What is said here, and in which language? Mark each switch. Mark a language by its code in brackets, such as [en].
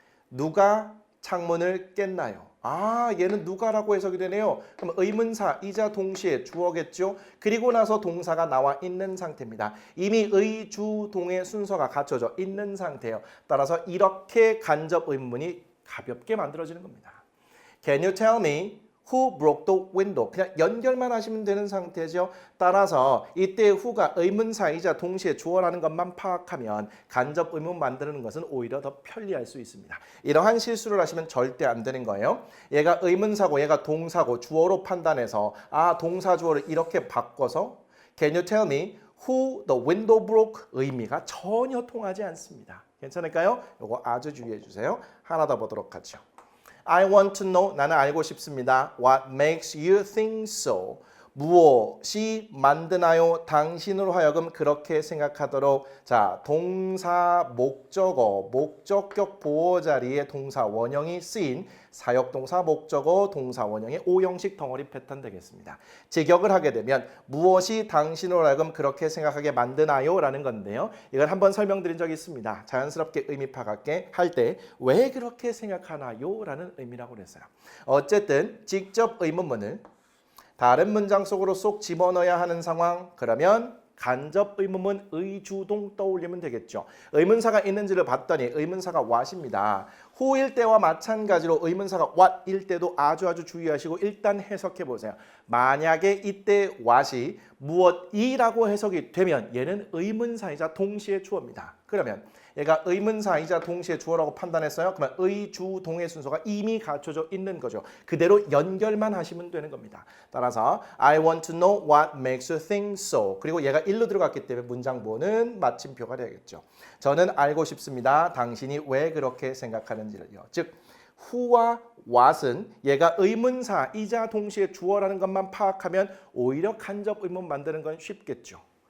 [ko] 누가 창문을 깼나요? 얘는 누가라고 해석이 되네요. 그럼 의문사이자 동시에 주어겠죠. 그리고 나서 동사가 나와 있는 상태입니다. 이미 의주동의 순서가 갖춰져 있는 상태예요. 따라서 이렇게 간접 의문문이 가볍게 만들어지는 겁니다. [en] Can you tell me who broke the window? [ko] 그냥 연결만 하시면 되는 상태죠. 따라서 이때 who가 의문사이자 동시에 주어라는 것만 파악하면 간접 의문 만드는 것은 오히려 더 편리할 수 있습니다. 이러한 실수를 하시면 절대 안 되는 거예요. 얘가 의문사고 얘가 동사고 주어로 판단해서 동사 주어를 이렇게 바꿔서 [en] Can you tell me who the window broke? [ko] 의미가 전혀 통하지 않습니다. 괜찮을까요? 이거 아주 주의해 주세요. 하나 더 보도록 하죠. [en] I want to know, [ko] 나는 알고 싶습니다. [en] What makes you think so? [ko] 무엇이 만드나요? 당신으로 하여금 그렇게 생각하도록. 자, 동사 목적어, 목적격 보호 자리에 동사 원형이 쓰인 사역동사 목적어 동사 원형의 오형식 덩어리 패턴 되겠습니다. 직역을 하게 되면 무엇이 당신으로 하여금 그렇게 생각하게 만드나요? 라는 건데요. 이걸 한번 설명드린 적이 있습니다. 자연스럽게 의미 파악하게 할 때 왜 그렇게 생각하나요? 라는 의미라고 그랬어요. 어쨌든 직접 의문문을 다른 문장 속으로 쏙 집어넣어야 하는 상황, 그러면 간접 의문문 의주동 떠올리면 되겠죠. 의문사가 있는지를 봤더니 의문사가 what입니다. who일 때와 마찬가지로 의문사가 what일 때도 아주 주의하시고 일단 해석해 보세요. 만약에 이때 what이 무엇이라고 해석이 되면 얘는 의문사이자 동시에 주어입니다. 그러면 얘가 의문사이자 동시에 주어라고 판단했어요. 그러면 의주동의 순서가 이미 갖춰져 있는 거죠. 그대로 연결만 하시면 되는 겁니다. 따라서 [en] I want to know what makes you think so. [ko] 그리고 얘가 일로 들어갔기 때문에 문장부호는 마침표가 되겠죠. 저는 알고 싶습니다. 당신이 왜 그렇게 생각하는지를요. 즉 who와 what은 얘가 의문사이자 동시에 주어라는 것만 파악하면 오히려 간접 의문 만드는 건 쉽겠죠.